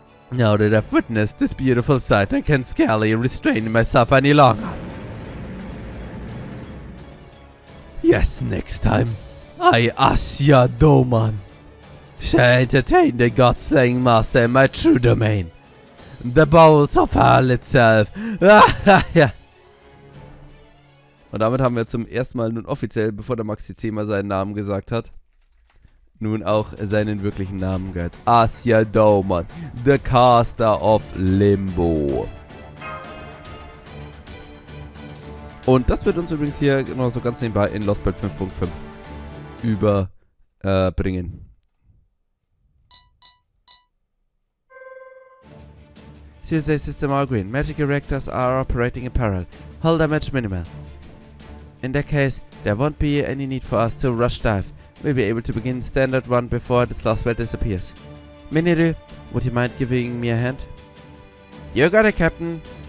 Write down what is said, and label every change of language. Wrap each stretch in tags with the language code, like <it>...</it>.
<en>Now that I've witnessed this beautiful sight, I can scarcely restrain myself any longer. Yes, next time, I, Asya Doman, shall entertain the god-slaying master in my true domain. The bowels of hell itself.</en> <de>Und damit haben wir zum ersten Mal nun offiziell, bevor der Maxi C mal seinen Namen gesagt hat, nun auch seinen wirklichen Namen gehört.</de> <en>Asya Doman, the Caster of Limbo.</en> <de>Und das wird uns übrigens hier noch so ganz nebenbei in Lostbelt 5.5 überbringen.</de> <en>CSA System all green. Magic reactors are operating in parallel. Hull damage minimal. In that case, there won't be any need for us to rush dive. We'll be able to begin standard run before this Lostbelt disappears. Miniru, would you mind giving me a hand? You got it, Captain.</en>